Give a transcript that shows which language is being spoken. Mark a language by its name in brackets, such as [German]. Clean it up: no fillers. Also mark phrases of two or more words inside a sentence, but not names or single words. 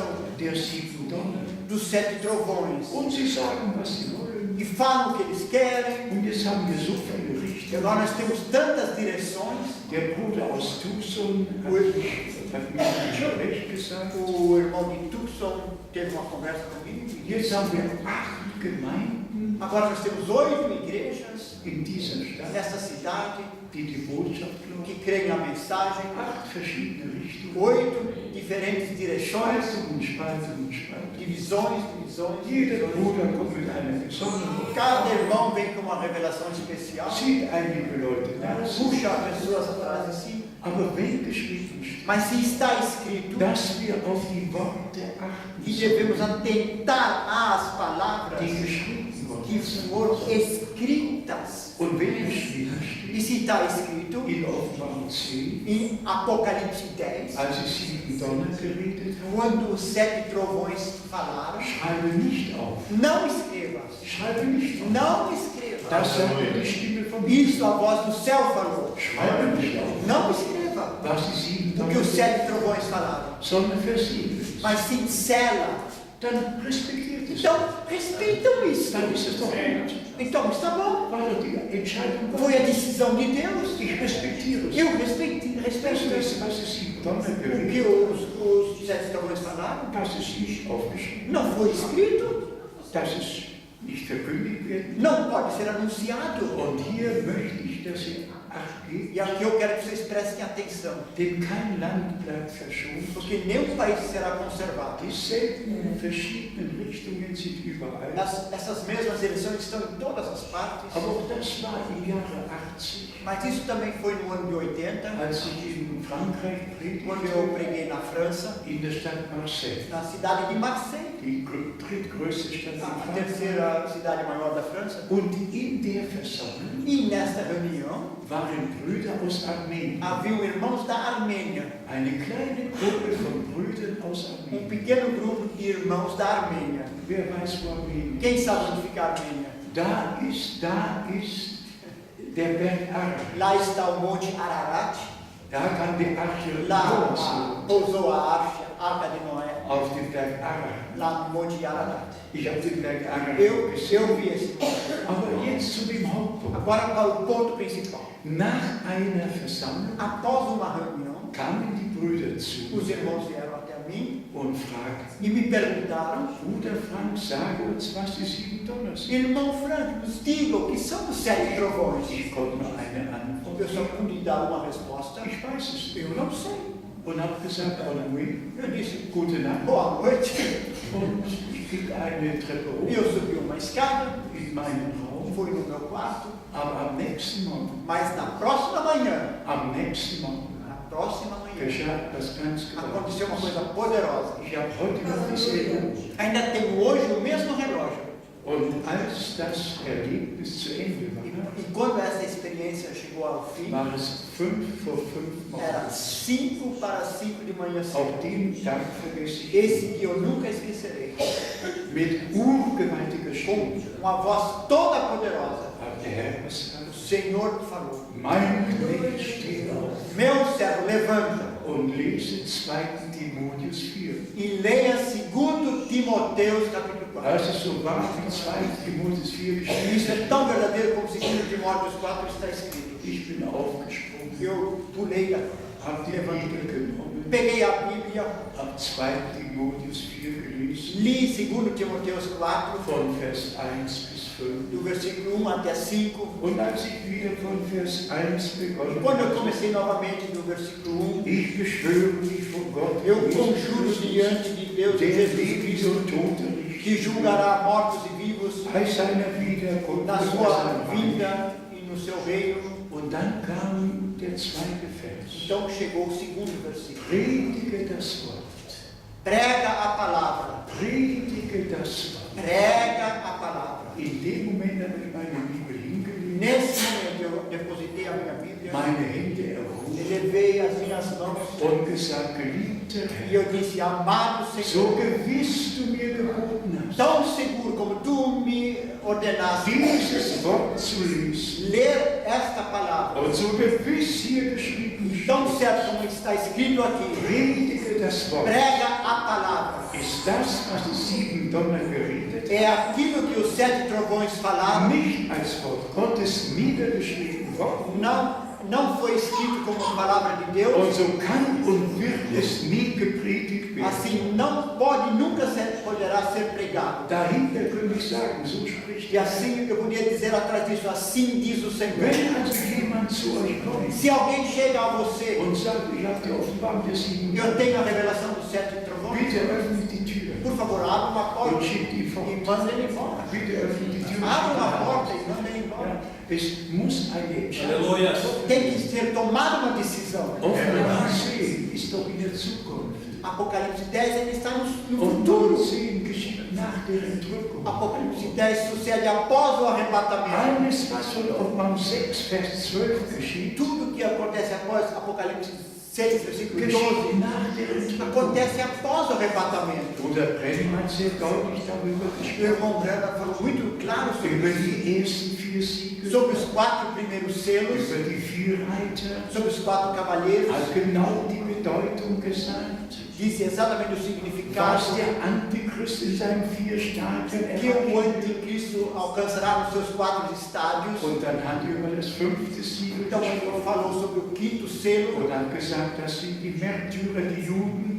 [German] der 7 Donner. [Portuguese] dos 7 trovões [German] Und sie sagen, was sie wollen. [Portuguese] e falam o que eles querem. [German] Und jetzt haben wir so viele [Portuguese] E [German] Richter. [Portuguese] agora nós temos tantas direções. [German] Der Bruder aus Tucson hat mir nicht recht gesagt. [Portuguese] O irmão de Tucson teve uma conversa comigo. E [German] Jetzt haben wir 8 Gemeinden [Portuguese] agora nós temos 8 igrejas [German] in dieser Stadt, [Portuguese] nessa cidade [German] die die Botschaft glauben. [Portuguese] que creem na mensagem. [German] 8 verschiedene Richtungen. [Portuguese] 8 diferentes direções, [German] Spaltungen, Spaltungen, Spaltungen. [Portuguese] divisões, divisões, [German] Jeder [Portuguese] divisões. [German] Bruder kommt mit einer besonderen [Portuguese] Cada irmão vem com uma revelação especial, [German] zieht einige Leute nach. [Portuguese] puxa pessoas atrás de si. [German] Aber wenn geschrieben steht, [Portuguese] Mas se está escrito [German] dass wir auf die Worte achten [Portuguese] que [German] sollen, [Portuguese] devemos atentar às palavras [German] die geschrieben [Portuguese] que [German] worden sind. [Portuguese] foram escritas. [German] Und wenn geschrieben [Portuguese] E [German] steht, [Portuguese] se está escrito [German] in Offenbarung 10, [Portuguese] em Apocalipse 10, [German] als es 7 Donner geredet hat, [Portuguese] quando os 7 trovões falaram, [German] schreibe nicht auf. [Portuguese] não escreva, [German] Schreibe nicht auf. [Portuguese] não escreva. [German] Das sagte die Stimme vom [Portuguese] Isso a voz do céu falou. [German] Schreibe nicht auf. [Portuguese] Não escreva [German] Was die 7 [Portuguese] o que [German] Donner [Portuguese] os 7 trovões falaram, [German] sondern versiegelt ist. [Portuguese] mas se sela. [German] Dann respektiert es. [Portuguese] Então, respeitam isso. [German] Dann ist es doch gut. [Portuguese] Então, está bom. [German] War doch die Entscheidung [Portuguese] Foi a decisão de Deus. [German] Ich respektiere es. [Portuguese] Eu respeito [German] Das [Portuguese] isso. [German] ist, was es 7 Donner [Portuguese] O que [German] geredet [Portuguese] os 7 trovões falaram [German] hat, dass es nicht aufgeschrieben [Portuguese] não foi escrito, [German] dass es nicht verkündigt wird. [Portuguese] não pode ser anunciado. [German] Und hier möchte ich, dass ihr Acht gebt, [Portuguese] E aqui eu quero que vocês prestem atenção, [German] denn kein Land bleibt verschont. [Portuguese] porque nenhum país será conservado. [German] Dieselben verschiedenen Richtungen sind überall. [Portuguese] Essas mesmas direções estão em todas as partes, [German] Aber auch das war im Jahre 80, [Portuguese] mas isso também foi no ano de 80, [German] als ich in Frankreich [Portuguese] quando eu [German] predigte, [Portuguese] preguei na França, [German] in der Stadt Marseille, [Portuguese] na cidade de Marseille, [German] die drittgrößte Stadt in [Portuguese] a [German] Frankreich. [Portuguese] terceira cidade maior da França. [German] Und in der Versammlung [Portuguese] E nesta reunião [German] waren Brüder aus Armenien. [Portuguese] haviam irmãos da Armênia, [German] Eine kleine Gruppe von Brüdern aus Armenien. [Portuguese] pequeno grupo de irmãos da Armênia. [German] Wer weiß, wo Armenien [Portuguese] Quem [German] ist? [Portuguese] sabe onde fica a Armênia? [German] Da ist der Berg Ararat. [Portuguese] Lá está o Monte Ararat, [German] Da kann die Arche [Portuguese] lá [German] Noahs wohnen. [Portuguese] pousou a arca Arca de Noé, [German] auf dem Berg Ararat. [Portuguese] lá no Monte de Ararat. [German] Ich habe den Berg Ararat [Portuguese] Eu [German] gesehen. [Portuguese] vi esse monte. [German] Aber jetzt zu dem Hauptpunkt. [Portuguese] Agora para o ponto principal. [German] Nach einer Versammlung [Portuguese] Após uma reunião, [German] kamen die Brüder zu [Portuguese] os irmãos vieram até mim [German] und fragten, [Portuguese] e me perguntaram: [German] Bruder Frank, sage uns, was die 7 Donner sind. [Portuguese] Irmão Frank, nos diga o que são os 7 trovões. [German] Ich konnte nur eine Antwort [Portuguese] Eu só [German] geben. [Portuguese] pude dar uma resposta. [German] Ich weiß es [Portuguese] Eu [German] nicht. [Portuguese] não sei. [German] Und habe gesagt, [French] Bonne [Portuguese] Eu disse: [German] gute Nacht. [Portuguese] boa noite. [German] Und ich ging eine Treppe hoch [Portuguese] Eu subi uma escada, [German] in meinen Raum. [Portuguese] fui no meu quarto, [German] Aber am nächsten Morgen, [Portuguese] mas na próxima manhã, na próxima manhã, [German] geschah etwas ganz [Portuguese] aconteceu uma [German] Gewaltiges. [Portuguese] coisa poderosa. [German] Ich habe heute noch dieselbe Uhr. [Portuguese] Ainda tenho hoje o mesmo relógio. [German] Und als das Erlebnis zu Ende war, [Portuguese] E quando essa experiência chegou ao fim, [German] war es 5 vor 5 [Portuguese] era [German] morgens. [Portuguese] 5 para 5 de manhã cedo. [German] Auf dem Tag vergesse ich [Portuguese] Esse dia eu nunca esquecerei. [German] mit urgewaltiger Stimme [Portuguese] Com uma voz toda poderosa, [German] hat der Herr gesagt, [Portuguese] o Senhor falou: [German] mein Knecht, steh auf [Portuguese] Meu servo, levanta [German] und lese 2. Timotheus 4. [Portuguese] e leia 2 Timóteos capítulo 4. [German] Das ist so wahr wie 2. Timotheus 4 [Portuguese] E [German] geschrieben. [Portuguese] isso é tão verdadeiro como 2 Timóteos 4 está escrito. [German] Ich bin aufgesprungen, [Portuguese] Eu pulei da [German] habe die Bibel genommen, [Portuguese] peguei a Bíblia, [German] habe 2. Timotheus 4 gelesen, [Portuguese] li 2 Timóteos 4, [German] von Vers 1 bis 5. [Portuguese] do versículo 1 até 5. [German] Und als ich wieder von Vers 1 begonnen [Portuguese] Quando eu [German] habe, [Portuguese] comecei novamente do versículo 1, [German] ich beschwöre mich vor Gott, [Portuguese] eu conjuro diante de Deus e [German] der [Portuguese] Jesus [German] Lebende [Portuguese] Cristo, [German] und Tote [Portuguese] que [German] richtet, [Portuguese] julgará mortos e vivos [German] bei seiner Wiederkunft [Portuguese] na [German] und bei [Portuguese] sua [German] seinem Reich. [Portuguese] vinda e no seu reino. [German] Und dann kam der 2. Vers. [Portuguese] Então chegou o 2º versículo. [German] Predige das Wort. [Portuguese] Prega a palavra. [German] Predige das Wort. [Portuguese] Prega a palavra. [German] In dem Moment habe ich meine Bibel hingelegt, [Portuguese] Nesse momento eu depositei a minha Bíblia, [German] meine Hände erhoben [Portuguese] elevei as minhas mãos [German] und gesagt, geliebter [Portuguese] e [German] Herr, [Portuguese] eu disse: Amado [German] so [Portuguese] Senhor, [German] gewiss du mir geboten hast, [Portuguese] tão seguro como tu me ordenaste [German] dieses Wort zu lesen, [Portuguese] ler esta palavra, [German] und so gewiss hier geschrieben steht, [Portuguese] tão certo como está escrito aqui, [German] predige das Wort. [Portuguese] prega a palavra. [German] Ist das, was die 7 Donner geredet [Portuguese] É aquilo que os 7 trovões falaram. [German] haben, nicht als Wort Gottes niedergeschrieben worden? [Portuguese] Não foi escrito como palavra de [German] Und [Portuguese] Deus. [German] so kann und wird es nie gepredigt werden. [Portuguese] Assim não pode, nunca poderá ser pregado. [German] Dahinter könnte ich sagen, so spricht [Portuguese] E assim eu podia dizer atrás disso: assim diz o Senhor. [German] Wenn also jemand zu euch kommt [Portuguese] Se alguém chega a você, [German] und sagt, ich habe die Offenbarung der 7 [Portuguese] eu tenho a revelação dos 7 trovões, [German] bitte öffnet die Tür [Portuguese] por favor, abra uma [German] und [Portuguese] porta [German] schickt ihn [Portuguese] e [German] fort. [Portuguese] manda ele embora. [German] Bitte öffnet die Tür und [Portuguese] Abra [German] schickt [Portuguese] uma [German] ihn [Portuguese] porta [German] fort. [Portuguese] e manda ele embora. [German] Ja, es muss eine Entscheidung. [Portuguese] Aleluia. Tem que ser tomada uma decisão. [German] Offenbarung 10 ist doch in der Zukunft. [Portuguese] Apocalipse 10 ele está no [German] Und [Portuguese] futuro. [German] 19 geschieht nach der Entrückung. [Portuguese] Apocalipse 10 sucede após o arrebatamento. [German] Alles, was von Offenbarung 6, Vers 12 geschieht, [Portuguese] Tudo que acontece após Apocalipse 6, versículo 12, [German] geschieht nach der Entrückung. [Portuguese] acontece após o arrebatamento. [German] Bruder Brenn hat sehr deutlich darüber [Portuguese] O [German] gesprochen, [Portuguese] irmão Brenda falou muito claro sobre [German] über [Portuguese] isso, [German] die ersten 4 Siegel, [Portuguese] sobre os 4 primeiros selos, [German] über die 4 Reiter, [Portuguese] sobre os 4 cavaleiros. [German] hat genau die Bedeutung gesagt, [Portuguese] Disse exatamente o [German] was [Portuguese] significado [German] der Antichrist in seinen 4 Stadien [Portuguese] que o [German] erreicht. [Portuguese] anticristo alcançará nos seus 4 estádios. [German] Und dann hat er über das 5. Siegel [Portuguese] Então ele [German] gesprochen [Portuguese] falou sobre o 5º selo, [German] und hat gesagt, das sind die Märtyrer, die Juden,